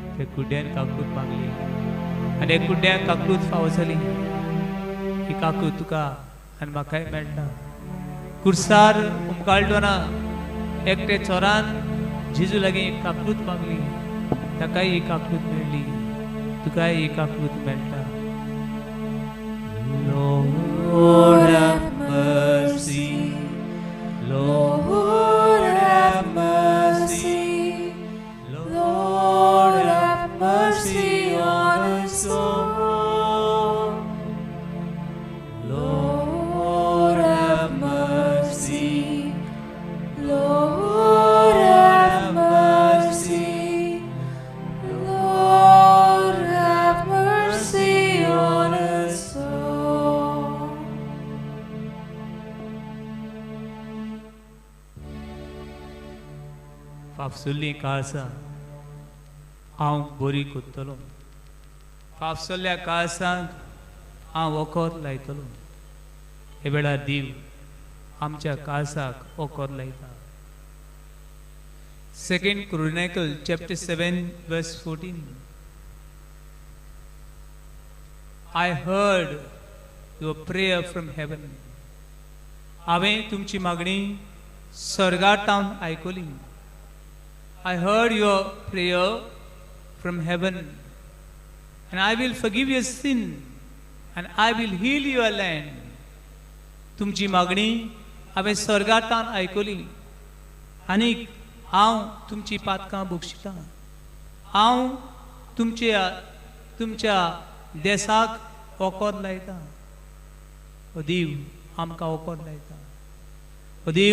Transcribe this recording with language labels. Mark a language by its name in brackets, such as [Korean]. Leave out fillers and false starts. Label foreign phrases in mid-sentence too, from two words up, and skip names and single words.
[Konkani] कुड्ड्यान काकूत मागली आनी कुड्ड्याक काकूत फावो जाली ही काकूत तुका आनी म्हाकाय मेळटा कुर्सार उमकाळटोना एकटे चोरान जेजू लागीं काकूत मागली ताकाय ही काकूत मेळ्ळी तुकाय ही काकूत मेळटा [English] Lord have mercy, Lord have mercy, Lord have mercy on us all. Lord have mercy, Lord have mercy, Lord have mercy on us all. [Konkani] फाफसुल्ली काळसा हांव बरी कोत्तलो फाफसुल्ल्या काळसांक हांव वखद लायतलो हे वेळार देव आमच्या काळसाक वखद लायता [English] 2 Chronicles chapter 7 verse 14 I heard your prayer from heaven [Konkani] हांवें तुमची मागणी स्वर्गांतावन आयकली [English] I heard your prayer from heaven, and I will forgive your sin, and I will heal your land. [Konkani] तुमची मागणी हांवें स्वर्गांतान आयकली आनीक हांव तुमची पातकां बक्षितां हांव तुमच्या देसाक वखद लायता ओ देव आमकां वखद लायता ओ देव